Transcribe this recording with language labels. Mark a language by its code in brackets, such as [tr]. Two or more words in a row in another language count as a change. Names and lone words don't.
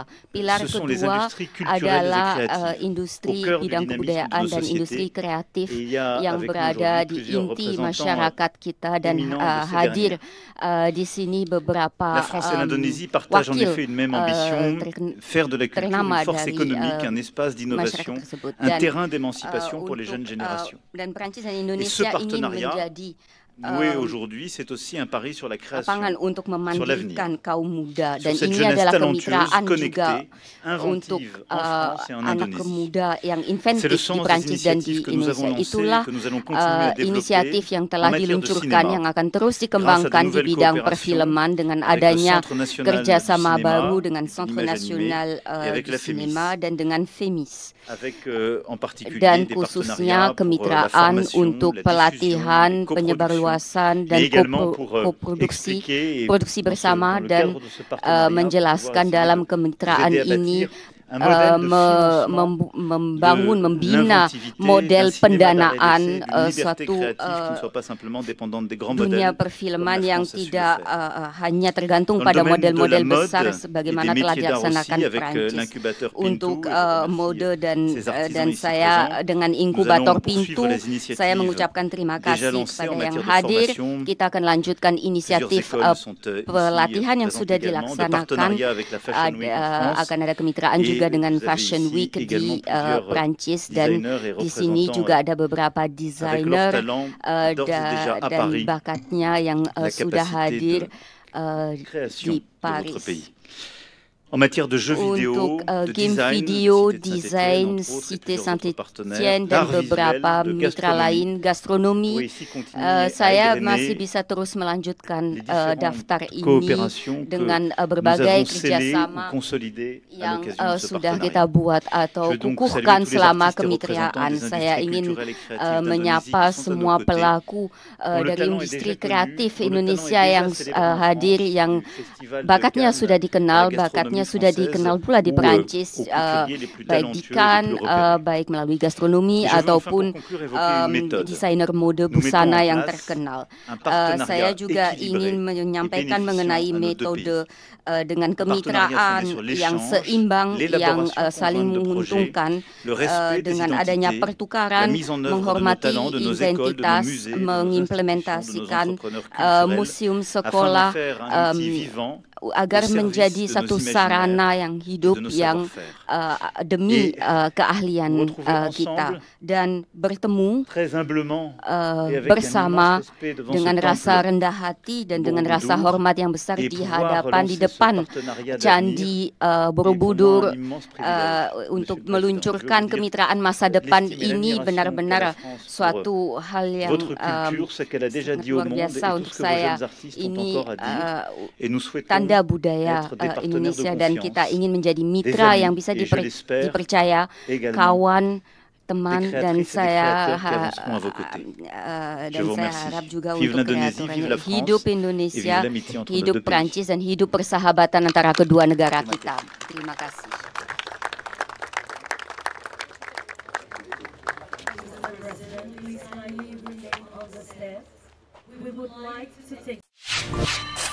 [id] Pilar kedua adalah industri bidang kebudayaan dan industri kreatif yang berada di inti masyarakat kita, dan hadir di sini beberapa wakil ternama dari masyarakat tersebut. Dan Prancis dan Indonesia ingin menjadi [fr] noué aujourd'hui, c'est aussi un pari sur la création, [id] untuk [fr] sur l'avenir, [id] kaum muda, dan [fr] sur cette [id] ini [fr] jeunesse [id] adalah [fr] talentueuse, [id] kemitraan juga [fr] connectée, [id] untuk [fr] inventive en France et en [id] anak [fr] Indonésie. [id] muda yang [fr] C'est le [id] inventif di [fr] sens des [id] Prancis dan di [fr] initiatives que nous avons [id] Indonesia. [fr] lancées, [id] Itulah [fr] que nous allons continuer à développer [id] inisiatif yang telah [fr] en matière de [id] diluncurkan [fr] cinéma, [id] yang akan terus [fr] grâce à de [id] dikembangkan di [fr] nouvelles [id] bidang [fr] coopérations [id] perfilman dengan [fr] avec le [id] adanya [fr] Centre national [id] kerjasama [fr] du cinéma [id] baru dengan [fr] et de [id] Centre [fr] l'image [id] Nasional [fr] animée et avec [id] di [fr] la FEMIS. [id] Sinema dan dengan FEMIS. [fr] Avec en particulier [id] Dan [fr] des [id] khususnya [fr] partenariats pour la [id] kemitraan [fr] formation, [id] untuk [fr] la [id] pelatihan, [fr] diffusion, les [id] penyebarluasan, [fr] mais [id] dan [fr] également pour [id] koproduksi [fr] expliquer et [id] produksi bersama [fr] dans le [id] dan [fr] cadre de ce partenariat, [id] menjelaskan [fr] pouvoir [id] dalam [fr] essayer [id] kemitraan [fr] d'aider à [id] ini [fr] bâtir un modèle de financement [id] membangun, membina [fr] l'inventivité [id] model [fr] d'un cinéma d'art et [id] pendanaan [fr] d'essai, d'une liberté [id] suatu [fr] créative qui ne soit pas simplement dépendante des grands [id] dunia [fr] modèles [id] perfilman [fr] comme la [id] yang [fr] France a su le [id] tidak [fr] faire. [id] hanya tergantung [fr] Dans le [id] pada [fr] domaine de [id] model-model [fr] la mode [id] besar [fr] et [id] sebagaimana [fr] des [id] telah [fr] métiers d'art [id] dilaksanakan [fr] aussi, avec [id] Prancis. [fr] l'incubateur Pintu, [id] Untuk [fr] et je remercie [id] mode dan [fr] ces artisans ici [id] saya [fr] présents. [id] dengan [fr] Nous [id] inkubator [fr] allons poursuivre [id] Pintu, [fr] les initiatives [id] saya mengucapkan terima [fr] déjà [id] kasih [fr] lancées en [id] kepada yang [fr] matière de [id] hadir. [fr] formation. [id] Kita akan lanjutkan [fr] Plusieurs [id] inisiatif [fr] écoles sont [id] pelatihan yang [fr] ici [id] sudah [fr] présentes également, de [id] dilaksanakan. [fr] partenariat avec la Fashion Week en France. [id] Akan ada kemitraan juga [fr] Et [id] dengan [fr] vous avez [id] Fashion [fr] ici [id] Week [fr] également [id] di Prancis, dan [fr] designers et [id] di sini [fr] représentants [id] juga ada beberapa [fr] avec leur [id] desainer [fr] talent d'ores et déjà à [id] dan [fr] Paris, [id] bakatnya yang [fr] la [id] sudah [fr] capacité [id] hadir [fr] de création [id] di [fr] de votre [id] Paris. [fr] pays. En matière de jeux vidéo, [id] Untuk [fr] de [id] game [fr] design, [id] video, [fr] Cité de [id] design, [fr] Saint-Étienne, entre autres, et [id] Cité [fr] plusieurs autres partenaires, [id] Saint-Étienne dan [fr] d'art [id] beberapa [fr] visuel, de [id] mitra [fr] gastronomie, [id] lain, gastronomi. [fr] pourrait ici continuer à [id] Saya [fr] égrener [id] masih bisa terus melanjutkan [fr] les différentes [id] daftar ini [fr] coopérations que [id] dengan [fr] nous [id] berbagai [fr] avons scellées [id] kerjasama [fr] ou consolidées à [id] yang [fr] l'occasion de ce [id] sudah [fr] partenariat. [id] kita buat atau [fr] Je veux donc [id] kukuhkan [fr] saluer tous les [id] selama [fr] artistes et représentants [id] kemitraan. [fr] des [id] Saya [fr] industries [id] ingin [fr] culturelles et créatives d'Indonésie [id] menyapa [fr] qui sont à [id] semua [fr] nos côtés, [id] pelaku [fr] dont le [id] dari [fr] talent est [id] industri [fr] déjà connu, [id] kreatif [fr] dont le talent [id] Indonesia [fr] est [id] yang [fr] déjà célébré en [id] hadir, [fr] France, [id] yang [fr] du Festival de [id] bakatnya [fr] Cannes [id] sudah [fr] à [id] dikenal, [fr] la [id] bakatnya [fr] gastronomie [id] sudah [fr] française, [id] dikenal pula di [fr] ou [id] Prancis, [fr] aux couturiers les plus [id] baik di [fr] talentueux et les [id] Cannes, [fr] plus repérés. [id] baik melalui gastronomi [fr] Je veux enfin [id] ataupun [fr] pour conclure évoquer une méthode. [id] desainer mode [fr] Nous mettons [id] busana [fr] en [id] yang [fr] place [id] terkenal. [fr] un partenariat [id] Saya juga [fr] équilibré [id] ingin [fr] et [id] menyampaikan [fr] bénéficiant [id] mengenai [fr] à nos deux [id] metode [fr] pays. [id] dengan [fr] Un partenariat [id] kemitraan [fr] fondé sur [id] yang [fr] l'échange, [id] seimbang, yang [fr] l'élaboration [id] saling [fr] conjointe de projets, [id] menguntungkan, [fr] le respect des [id] dengan adanya [fr] identités, [id] pertukaran, [fr] la mise en œuvre de nos [id] menghormati [fr] talents, de nos écoles, de nos [id] identitas, [fr] musées, de nos institutions, de nos [id] mengimplementasikan [fr] entrepreneurs culturels, [id] museum [fr] afin [id] sekolah [fr] d'en faire un outil vivant [id] agar [fr] au [id] menjadi [fr] service de [id] satu [fr] nos [id] sarana [fr] imaginaires [id] yang [fr] et [id] hidup [fr] de nos [id] yang [fr] savoir-faire. [id] demi [fr] Et nous [id] keahlian [fr] retrouver [id] kita, [fr] ensemble [id] dan bertemu [fr] très humblement et avec un [id] bersama [fr] immense respect devant [id] dengan [fr] ce [id] rasa [fr] temple [id] rendah hati dan dengan [fr] Borobudur, [id] rasa hormat yang besar [fr] et [id] di [fr] pouvoir [id] hadapan di [fr] relancer ce [id] depan [fr] partenariat [id] Candi [fr] d'avenir [id] Borobudur [fr] est pour moi un immense privilège, [id] untuk [fr] Monsieur le Président. [id] meluncurkan [fr] Je veux dire, [id] kemitraan masa depan [fr] l'estime et [id] ini [fr] l'admiration [id] benar-benar [fr] qu'a la France pour [id] suatu hal yang [fr] votre culture, ce qu'elle a déjà [id] sangat [fr] dit au [id] luar [fr] monde et [id] biasa [fr] tout [id] untuk [fr] ce que vos [id] saya. [fr] jeunes artistes ont [id] Ini [fr] encore à dire. Et nous souhaitons [id] tanda budaya [fr] être des partenaires de [id] Indonesia, dan kita [fr] confiance, [id] ingin menjadi [fr] des [id] mitra [fr] amis, [id] yang bisa [fr] et je l'espère [id] dipercaya, [fr] également [id] kawan, teman, [fr] des [id] dan [fr] créatrices et des [id] saya [fr] créateurs qui avanceront à vos côtés. Je [id] dan [fr] vous [id] saya [fr] remercie. [id] harap juga [fr] Vive [id] untuk [fr] l'Indonésie, vive la [id] kreatornya [fr] France, [id] hidup [fr] et [id] Indonesia, [fr] vive l'amitié entre nos [id] hidup [fr] deux pays. [id] Prancis, dan hidup persahabatan antara kedua negara kita. Terima kasih. [en] We would like to take